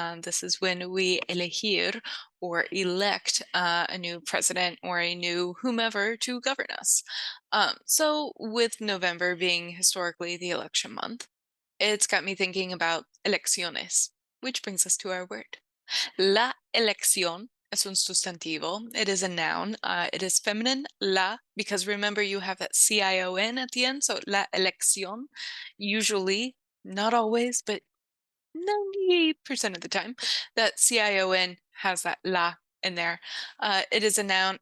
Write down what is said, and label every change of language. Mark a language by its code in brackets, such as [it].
[en] This is when we elegir or elect a new president or a new whomever to govern us. So, with November being historically the election month, it's got me thinking about elecciones, which brings us to our word. [es] La elección es un sustantivo. [en] It is a noun. It is feminine, la, because remember you have that ción at the end. So la elección, usually, not always, but 98% of the time, that ción has that la in there. It is a noun.